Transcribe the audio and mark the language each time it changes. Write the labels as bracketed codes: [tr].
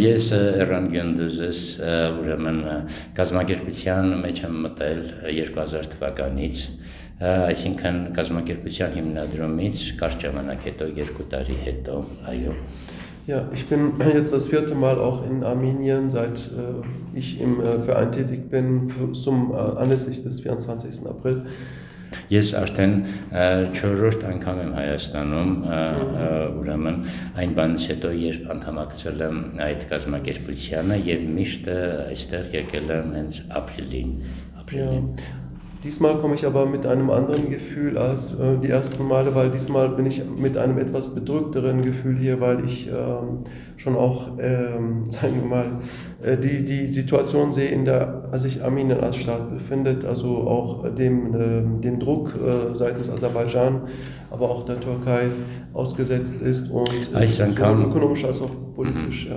[hy] Ես Էրան Գյունդուզես ուրեմն կազմակերպության մեջ եմ մտել 2000 թվականից, այսինքն կազմակերպության հիմնադրումից կարճ ժամանակ հետո 2 տարի հետո, այո։ [de] Ja, ich bin jetzt das 4. Mal auch in Armenien, seit ich im Verein tätig bin, anlässlich des 24. April. [hy] Ես արդեն 4-րդ անգամ եմ Հայաստանում, ուրեմն այն բանից հետո երբ անդամակցել եմ այդ կազմակերպությանը եւ միշտ այստեղ եկել եմ հենց ապրիլին։ [de] Ja. Diesmal komme ich aber mit einem anderen Gefühl als die ersten Male, weil diesmal bin ich mit einem etwas bedrückteren Gefühl hier, weil ich schon auch, sagen wir mal, die Situation sehe, in der sich Armenien als Staat befindet, also auch dem Druck seitens Aserbaidschan, aber auch der Türkei ausgesetzt ist und sowohl ökonomisch als auch politisch.